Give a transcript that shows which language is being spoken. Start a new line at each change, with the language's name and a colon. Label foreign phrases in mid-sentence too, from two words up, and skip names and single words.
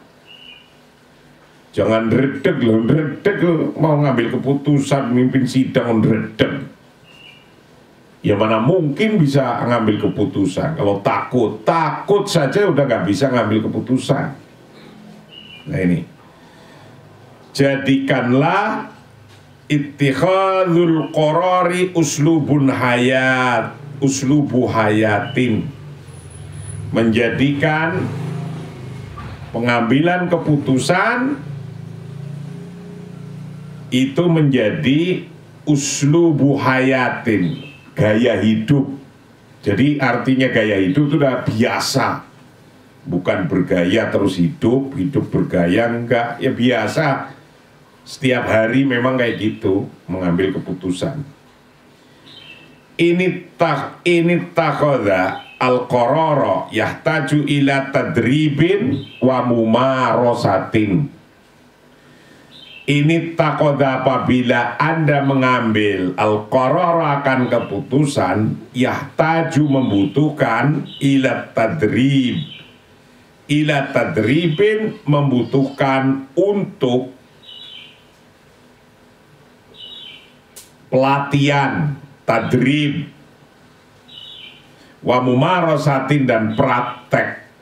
Indonesian: Jangan redeg mau ngambil keputusan, mimpin sidang redeg. Ya mana mungkin bisa ngambil keputusan kalau takut saja udah nggak bisa ngambil keputusan. Nah ini, jadikanlah
Arabic: اتخاذ القرار أسلوب حياة,
Indonesian: menjadikan pengambilan keputusan itu menjadi
Arabic: أسلوب حياة,
Indonesian: gaya hidup. Jadi artinya gaya hidup itu udah biasa, bukan bergaya terus hidup bergaya, enggak, ya biasa. Setiap hari memang kayak gitu mengambil keputusan.
Arabic: Ini اتخاذ القرار يحتاج إلى تدريب وممارسة.
Indonesian: Ini takhadha apabila Anda mengambil al-qarara akan keputusan, yahtaju membutuhkan
Arabic: إلى تدريب
Indonesian: membutuhkan untuk pelatihan, tadrib,
Arabic: وممارسة
Indonesian: dan praktek.